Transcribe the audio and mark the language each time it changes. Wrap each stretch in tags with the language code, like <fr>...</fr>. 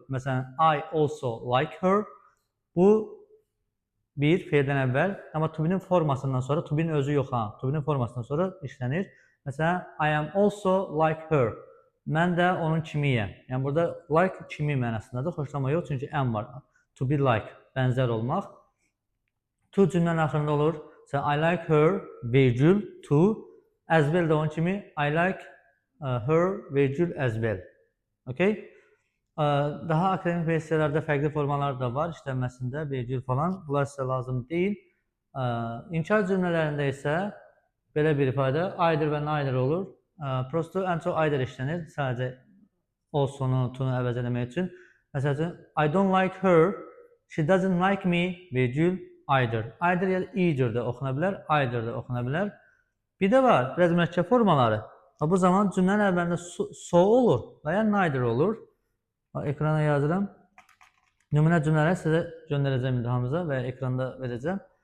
<az>Məsələn,</az> <en>I also like her.</en> <az>Bu bir feildən əvvəl, amma to be-nin formasından sonra, to be-nin özü yox ha, to be-nin formasından sonra işlənir. Məsələn,</az> <en>I am also like her.</en> <az>Mən də onun kimiyəm. Yəni burada like kimi mənasındadır, xoşlama yox, çünki am var. To be like, bənzər olmaq. To cümlənin axırında olur. Məsələn,</az> <en>I like her,</en> <az>virgül, to. As well də onun kimi,</az> <en>I like her,</en> <az>virgül, as well. Okay? Daha akademik versiyalarda fərqli formalar da var, işlənməsində, virgül falan. Bunlar sizə lazım deyil. İnkar cümlələrində isə belə bir ifadə either və neither olur. Prosto ən çox either işlənir, sadəcə also'nu, to'nu əvəz eləmək üçün. Məsələn,</az> <en>I don't like her, she doesn't like me,</en> <az>virgül, either. Either ya da either də oxuna bilər, either də oxuna bilər. Bir də var, biraz mürəkkəb formaları. Bu zaman cümlənin əvvəlində so olur və ya neither olur. Ekrana yazıram. Nümunə cümlələri sizə göndərəcəm imtahanımıza və ekranda verəcəm.</az>